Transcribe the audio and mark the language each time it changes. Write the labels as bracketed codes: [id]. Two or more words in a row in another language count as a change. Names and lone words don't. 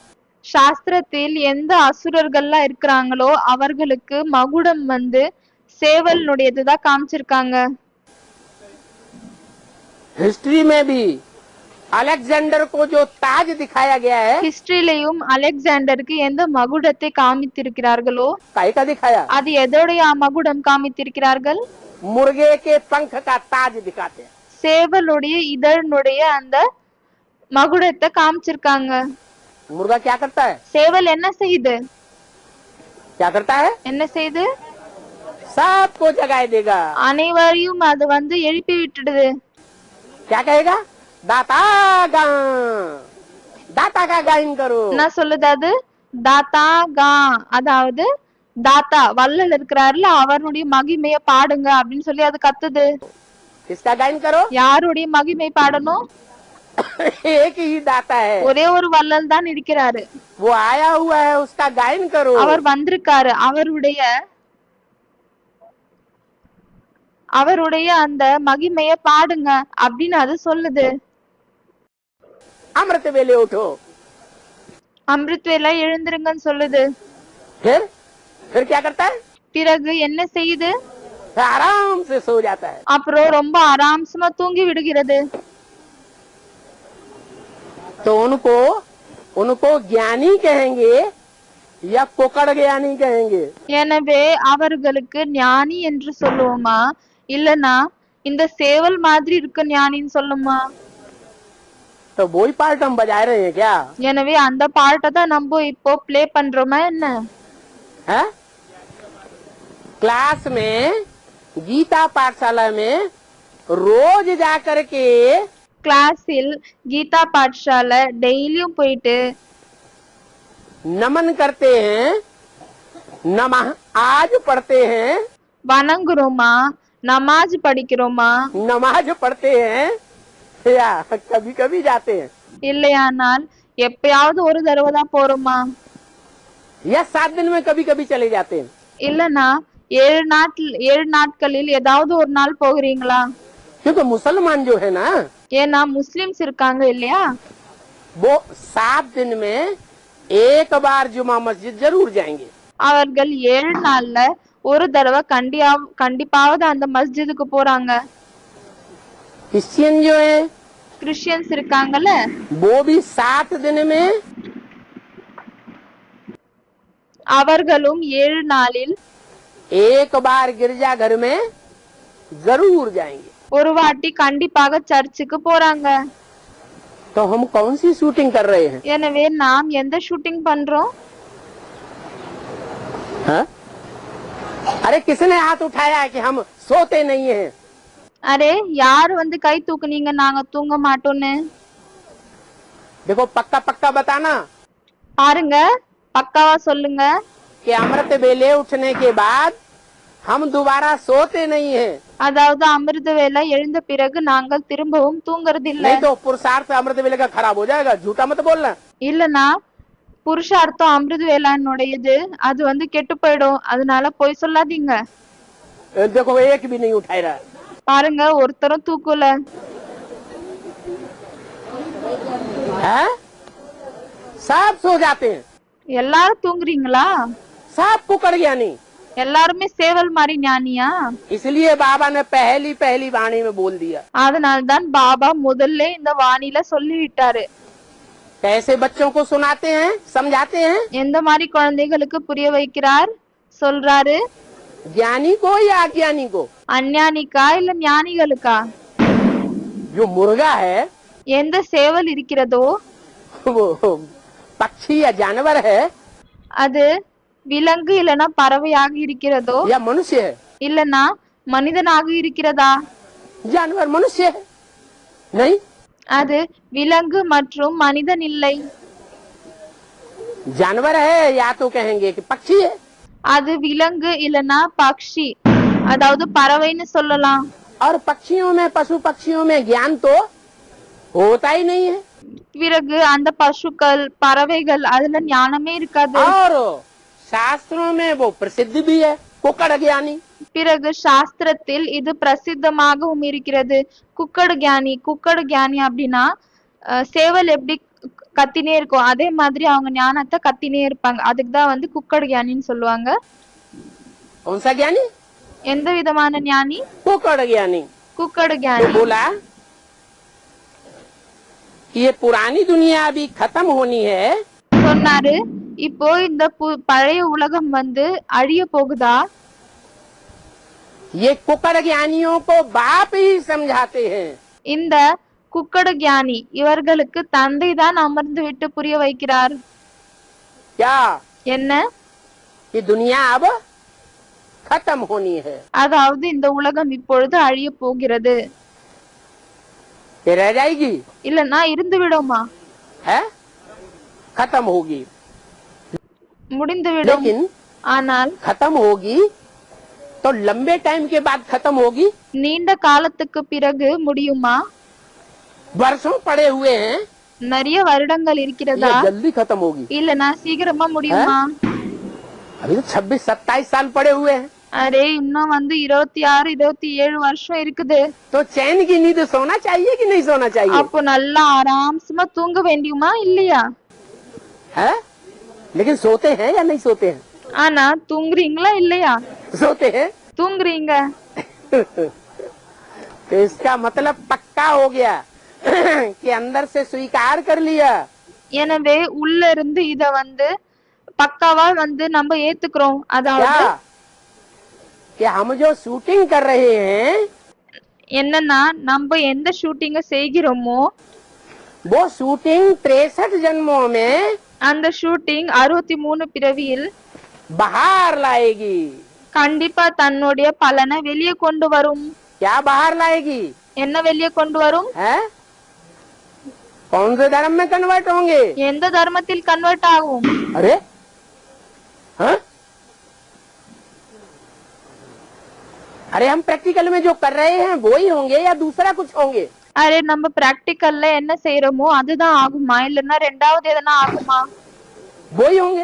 [ta] சாஸ்திரத்தில் எந்த அசுரர்கள்லாம் இருக்கிறாங்களோ அவர்களுக்கு மகுடம் சேவலுடையதுதான் காமிச்சிருக்காங்க. [hi] हिस्ट्री में भी अलेक्जेंडर को जो ताज दिखाया गया है, [ta] ஹிஸ்டரியிலையும் அலெக்சாண்டருக்கு எந்த மகுடத்தை காமித்திருக்கிறார்களோ [hi] काहे का दिखाया? [ta] அது எதோடைய மகுடம் காமித்திருக்கிறார்கள்? [hi] मुर्गे के पंख का ताज दिखाते हैं। [ta] சேவலுடைய இதழனுடைய அந்த மகுடத்தை காமிச்சிருக்காங்க. [hi] मुर्गा क्या करता है? [ta] சேவல் என்ன செய்யுது? [hi] क्या करता है? [ta] என்ன செய்யுது? [hi] सबको जगाए देगा। [ta] அனைவரையும் அது வந்து எழுப்பி விட்டுடுது. [hi] क्या कहेगा? दाता गा, दाता का गायन करो। [ta] என்ன சொல்லுது அது? [hi] दाता गा, [ta] அதாவது தாத்தா வள்ளல் இருக்கிறாருல அவருடைய மகிமைய பாடுங்க அப்படின்னு சொல்லி அது கத்துது. [hi] किसका गायन करो? [ta] யாருடைய மகிமை பாடணும்? [hi] एक ही दाता है, [ta] ஒரே ஒரு வள்ளல் தான் இருக்கிறாரு. [hi] वो आया हुआ है, उसका गायन करो। [ta] அவர் வந்திருக்காரு, அவருடைய அந்த மகிமைய பாடுங்க அப்படின்னு அது சொல்லுது. [hi] अमृत वेले उठो। [ta] அமிர்த் வேளை எழுந்திருங்கன்னு சொல்லுது. [hi] फिर क्या करता है? [ta] பிறகு என்ன செய்யுது? [hi] आराम से सो जाता है। [ta] அப்புறம் ரொம்ப ஆராம்சமா தூங்கி விடுகிறது. [hi] तो उनको ज्ञानी कहेंगे या कोकड़ ज्ञानी कहेंगे? [ta] எனவே அவர்களுக்கு ஞானி என்று சொல்லுவோமா இல்லனா இந்த சேவல் மாதிரி இருக்க ஞானின்னு சொல்லுமா? [hi] तो वही पार्ट हम बजा रहे हैं क्या? [ta] எனவே அந்த பாட்டை தான் நம்ம இப்போ ப்ளே பண்றோமா என்ன? [hi] है? क्लास में, गीता पाठशाला में रोज जाकर के [ta] கிளாஸில் கீதா பாठशाला டெய்லியும் போயிட்டு [hi] नमन करते हैं, नमः आज पढ़ते हैं, [ta] வணங்குறோமா, நமாஜ் படிக்கிறோமா, [hi] नमाज पढ़ते हैं या कभी कभी जाते हैं [ta] இல்லையானால் எப்பயாவது ஒரு தடவை தான் போறோமா, [hi] या 7 दिन में कभी कभी चले जाते हैं? [ta] இல்லனா 7 நாட்களில் ஏதாவது ஒரு நாள் போகிறீங்களா? [hi] क्योंकि मुसलमान जो है ना, [ta] ஏன்னா முஸ்லிம்ஸ் இருக்காங்க இல்லையா, [hi] वो 7 दिन में एक बार जुमा मस्जिद जरूर जाएंगे। [ta] அவர்கள் 7 நாள்ல ஒரு தடவை கண்டிப்பாவது அந்த மஸ்ஜிதுக்கு போறாங்க. [hi] क्रिश्चियन जो है [ta] கிறிஸ்டியன்ஸ் இருக்காங்கல்ல, [hi] वो भी 7 दिन में [ta] அவர்களும் 7 நாளில் [hi] एक बार गिरजा घर में जरूर जाएंगे। [ta] ஒரு வாட்டி கண்டிப்பாக சர்ச்சுக்கு போறாங்க. [hi] तो हम कौन सी शूटिंग कर रहे हैं? [ta] எனவே நாம் எந்த ஷூட்டிங் பண்றோம்? [hi] हाँ? अरे किसने हाथ उठाया है कि हम सोते नहीं हैं? [ta] அரே யார் வந்து கை தூக்குனீங்க நாங்க தூங்க மாட்டோம்னு? [hi] देखो पक्का पक्का बताना [ta] பாருங்க, பக்காவா சொல்லுங்க. [hi] कि अमृत वेले उठने के बाद हम दोबारा सोते नहीं हैं। [ta] அதாவது அமிர்த வேளை எழுந்த பிறகு நாங்கள் திரும்பவும் தூங்குறது இல்ல. [hi] नहीं तो पुरुषार्थ अमृत वेले का खराब हो जाएगा, झूठा मत बोलना। [ta] இல்லனா புருஷார்த்தம் அமிர்த வேளானுடையது அது வந்து கெட்டு போயிடும், அதனால போய் சொல்லாதீங்க. [hi] देखो एक भी नहीं उठाई रहा। [ta] பாருங்க ஒருத்தரும் தூக்கல. [hi] है? सब सो जाते हैं, [ta] எல்லாரும் தூங்குறீங்களா? [hi] सब कुकड़ ज्ञानी। [ta] எல்லாருமே சேவல் மாதிரி ஞானியா? [hi] इसलिए बाबा ने पहली वाणी में बोल दिया। [ta] அதனால்தான் பாபா முதல்ல இந்த வாணில சொல்லி விட்டாரு. [hi] कैसे बच्चों को सुनाते हैं, समझाते हैं? [ta] எந்த மாதிரி குழந்தைகளுக்கு புரிய வைக்கிறார் சொல்றாரு? [hi] ज्ञानी को या अज्ञानी को? [ta] அஞ்ஞானிக்கா இல்ல ஞானிகளுக்கா? [hi] जो मुर्गा है [ta] எந்த சேவல் இருக்கிறதோ [hi] वो पक्षी या जानवर है [ta] அது விலங்கு இல்லனா பறவையாக இருக்கிறதோ [hi] या मनुष्य है? [ta] இல்லனா மனிதனாக இருக்கிறதா? [hi] जानवर मनुष्य है नहीं? [ta] அது விலங்கு மற்றும் மனிதன் இல்லை. [hi] जानवर है या तो कहेंगे कि पक्षी है, [ta] அது விலங்கு இல்லனா பக்ஷி, அதாவது பறவைன்னு சொல்லலாம். [hi] और पक्षियों में, पशु पक्षियों में ज्ञान तो होता ही नहीं है। [ta] பிறகு அந்த பசுக்கள் பறவைகள் அதுல ஞானமே இருக்காது. [hi] और शास्त्रों में वो प्रसिद्ध भी है, कुकड़ ज्ञानी। [ta] பிறகு சாஸ்திரத்தில் இது பிரசித்தமாகவும் இருக்கிறது, குக்கடு ஞானி. குக்கடு ஞானி அப்படின்னா சேவல் எப்படி கத்தினே இருக்கும் அதே மாதிரி அவங்க ஞானத்தை கத்தினே இருப்பாங்க, அதுக்கு தான் வந்து குக்கடு ஞானின்னு சொல்லுவாங்க. [hi] कौन सा ज्ञानी? [ta] எந்த விதமான ஞானி? [hi] कुकड़ ज्ञानी। [ta] குக்கடு [hi] वो [ta] ஞானி. [hi] बोला कि ये पुरानी दुनिया अभी खत्म होनी है, [ta] சொன்னாரு, இப்போ இந்த பழைய உலகம் வந்து அழிய போகுதா? [hi] ये कुकड़ ज्ञानियों को बाप ही समझाते हैं। [ta] இந்த குக்கடு ஞானி இவர்களுக்கு தந்தை தான் அமர்ந்து விட்டு புரிய வைக்கிறார். [hi] क्या [ta] என்ன? [hi] कि दुनिया अब खत्म होनी है, [ta] அதாவது இந்த உலகம் இப்பொழுது அழிய போகிறது. [hi] ये रह जाएगी [ta] இல்லன்னா இருந்து விடுமா? [hi] है, खत्म होगी। [ta] முடிந்து விடும். [hi] लेकिन [ta] ஆனால் [hi] खत्म होगी तो लंबे टाइम के बाद खत्म होगी, [ta] நீண்ட காலத்துக்கு பிறகு முடியுமா? [hi] वर्षों पड़े हुए हैं, [ta] நிறைய வருடங்கள் இருக்கிறதா? [hi] ये जल्दी खत्म होगी। [ta] இல்லனா சீக்கிரமா முடியுமா? [hi] अभी तो 26-27 साल पड़े हुए हैं, [ta] அரே இன்னும் வந்து 26 27 வருஷம் இருக்குது. [hi] तो चैन की नींद सोना चाहिए कि नहीं सोना चाहिए? [ta] அப்போ நல்லா ஆராம்சமா தூங்க வேண்டியுமா இல்லையா? [hi] है, लेकिन सोते हैं या नहीं सोते हैं? [ta] ஆனா தூங்குறீங்களா இல்லையா? [hi] सोते हैं। [ta] தூங்குறீங்க. [hi] तो इसका मतलब पक्का हो गया कि अंदर से स्वीकार कर लिया। [ta] எனவே உள்ள இருந்து இத வந்து பக்காவா வந்து நம்ம ஏத்துக்கிறோம். அதாவது [hi] क्या कि हम जो शूटिंग कर रहे हैं [ta] என்னன்னா நம்ம எந்த ஷூட்டிங்க செய்கிறோமோ [hi] वो शूटिंग 63 जन्मों में [ta] அந்த ஷூட்டிங் 63 பிறவியில் [hi] बाहर लाएगी। [ta] கண்டிப்பா தன்னுடைய பலனை வெளியே கொண்டு வரும். [hi] क्या बाहर लाएगी? [ta] என்ன வெளியே கொண்டு வரும்? [hi] है, कौन से धर्म में कन्वर्ट होंगे? [ta] எந்த தர்மத்தில் கன்வெர்ட் ஆகும்? [hi] अरे हाँ? अरे हम प्रैक्टिकल में जो कर रहे हैं वो ही होंगे या दूसरा कुछ होंगे? [ta] அரே நம்ம பிராக்டிகல்ல என்ன செய்யறோமோ அதுதான் ஆகுமா இல்லன்னா ரெண்டாவது எதனா ஆகுமா? [hi] वो ही होंगे।